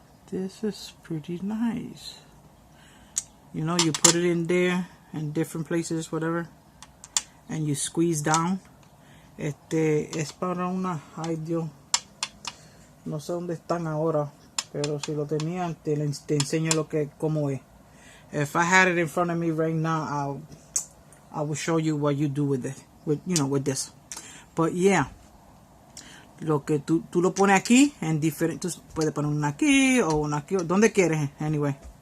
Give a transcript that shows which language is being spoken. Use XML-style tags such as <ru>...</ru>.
<en>This is pretty nice. You know, you put it in there in different places, whatever, and you squeeze down.</en> <es>Es para una, ay Dios, no sé dónde están ahora, pero si lo tenían te enseño cómo es.</es> <en>If I had it in front of me right now, I will show you what you do with it, with this. But yeah,</en> <es>lo que tú lo pones aquí en diferentes, tú puedes poner una aquí o una aquí, donde quieres,</es> <en>anyway.</en>